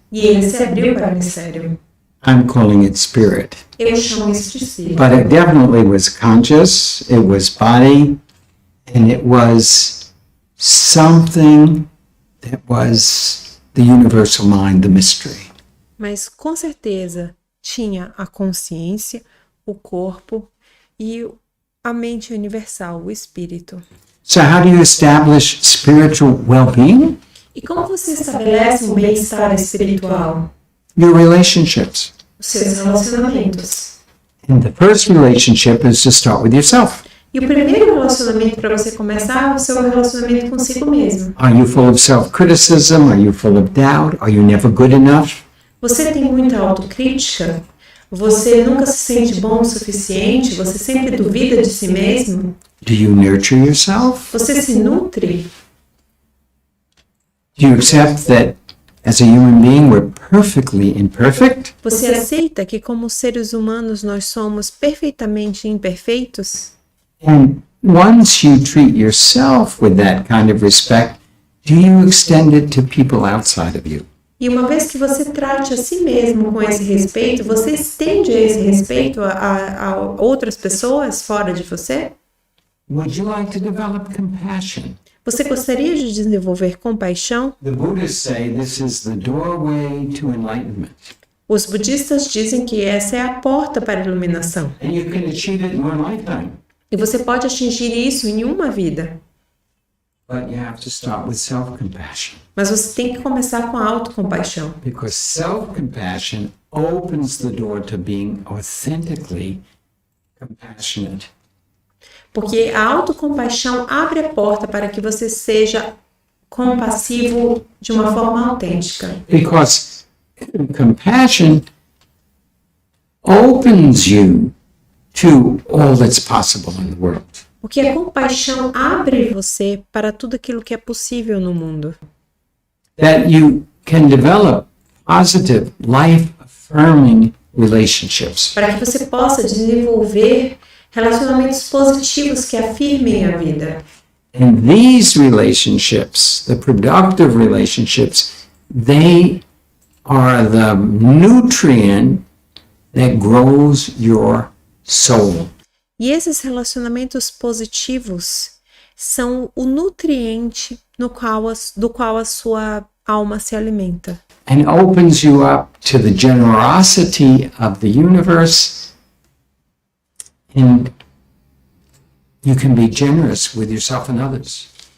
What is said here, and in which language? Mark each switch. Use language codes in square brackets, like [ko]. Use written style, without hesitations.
[pt] E ele se abriu para o mistério. [en] I'm calling it spirit. [pt] Eu chamo isso de espírito. [en] But it definitely was conscious, it was body, and it was something that was the universal mind, the mystery. [pt] Mas com certeza tinha a consciência, o corpo e a mente universal, o espírito. [en] So how do you establish spiritual well-being? [pt] E como você estabelece um bem-estar espiritual? [en] Your relationships. [pt] Os seus relacionamentos. [en] And the first relationship is to start with yourself. [pt] E o primeiro relacionamento para você começar é o seu relacionamento consigo mesmo. [en] Are you full of self-criticism? Are you full of doubt? Are you never good enough? [pt] Você tem muita autocrítica? Você nunca se sente bom o suficiente? Você sempre duvida de si mesmo? [en] Do you nurture yourself? [pt] Você se nutre? [en] Do you accept that as a human being we're perfectly imperfect? [pt] Você aceita que como seres humanos nós somos perfeitamente imperfeitos? [en] And once you treat yourself with that kind of respect, do you extend it to people outside of you? [pt] E uma vez que você trate a si mesmo com esse respeito, você estende esse respeito a outras pessoas fora de você? [en] Would you like to develop compassion? [pt] Você gostaria de desenvolver compaixão? [en] The Buddhists say this is the doorway to enlightenment. [pt] Os budistas dizem que essa é a porta para a iluminação. [en] And you can achieve it in one lifetime. [pt] E você pode atingir isso em uma vida. [en] But you have to start with self-compassion. [pt] Mas você tem que começar com a autocompaixão. [en] Because self-compassion opens the door to being authentically compassionate. [pt] Porque a autocompaixão abre a porta para que você seja compassivo de uma forma autêntica. [en] Because compassion opens you to all that's possible in the world. [pt] Porque a compaixão abre você para tudo aquilo que é possível no mundo. [en] That you can develop positive, life-affirming relationships. [pt] Para que você possa desenvolver Relacionamentos positivos que afirmem a vida. [en] And these relationships, the productive relationships, they are the nutrient that grows your soul. [pt] E esses relacionamentos positivos são o nutriente do qual a sua alma se alimenta. [en] And opens you up to the generosity of the universe. And you can be generous with yourself and others.